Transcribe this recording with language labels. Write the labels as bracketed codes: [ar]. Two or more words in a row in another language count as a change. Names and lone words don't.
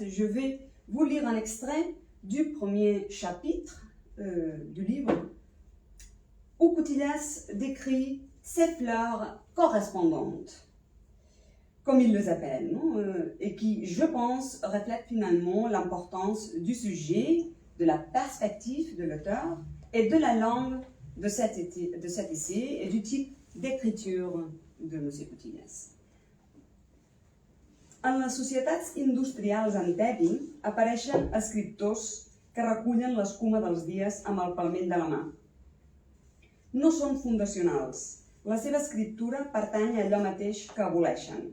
[fr] Je vais vous lire un extrait du premier chapitre du livre où Coutillas décrit ces fleurs correspondantes, comme il les appelle, et qui, je pense, reflètent finalement l'importance du sujet, de la perspective de l'auteur et de la langue de cet essai et du type d'écriture de M. Coutillas. [ca] En les societats industrials en tebi apareixen escriptors que recullen l'escuma dels dies amb el palmell de la mà. No són fundacionals. La seva escriptura pertany a allò mateix que aboleixen.